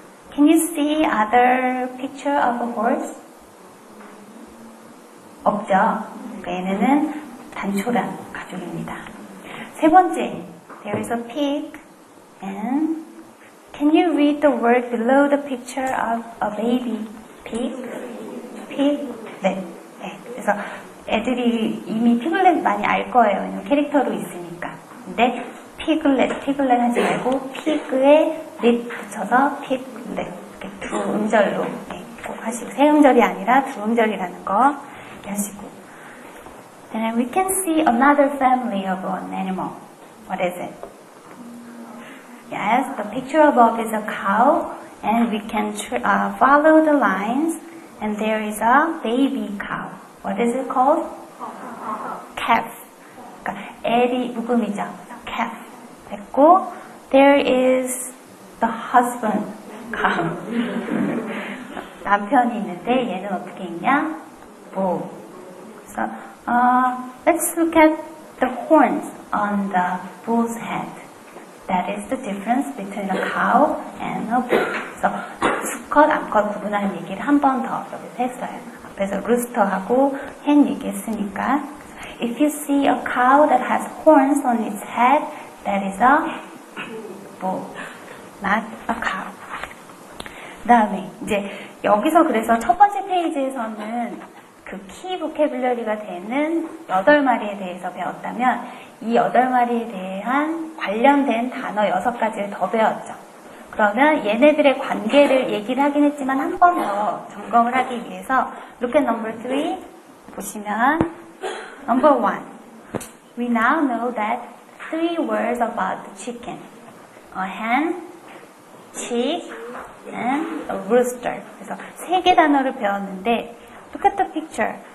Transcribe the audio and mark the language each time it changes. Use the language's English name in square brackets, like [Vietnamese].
[English] Can you see other picture of a horse? [Korean] 없죠? 얘네는 단초란 가족입니다. 세 번째, [English] there is a pig and can you read the word below the picture of a baby pig? [Korean] pig? 네. 그래서 애들이 이미 피글렛 많이 알 거예요. 왜냐면 캐릭터로 있으니까. 근데 피글렛 하지 말고 피그에 릿 붙여서 피글렛 이렇게 두 음절로 꼭 하시고 세 음절이 아니라 두 음절이라는 거 이렇게 하시고. [English] And we can see another family of an animal. What is it? Yes, the picture above is a cow, and we can follow the lines, and there is a baby cow. What is it called? Calf. [Korean] 그러니까 L이 묵음이죠. [English] Calf. [Korean] 됐고, [English] there is the husband cow. [Korean] 남편이 있는데 얘는 어떻게 있냐? [English] bull. [Korean] 그래서 [English] let's look at the horns on the bull's head. That is the difference between a cow and a bull. [Korean] 그래서 수컷, 암컷 구분하는 얘기를 한 번 더 여기서 했어요. 앞에서 루스터하고 hen 얘기했으니까. [English] If you see a cow that has horns on its head, that is a bull, not a cow. [Korean] 그 다음에 이제 여기서 그래서 첫 번째 페이지에서는 그 키 보캐블러리가 되는 8마리에 대해서 배웠다면 이 8마리에 대한 관련된 단어 6가지를 더 배웠죠. 그러면 얘네들의 관계를 얘기를 하긴 했지만 한 번 더 점검을 하기 위해서 [English] look at number 3 [Korean] 보시면 [English] number 1 we now know that 3 words about the chicken. A hen, chick, and a rooster. [Korean] 그래서 3개 단어를 배웠는데 [English] look at the picture.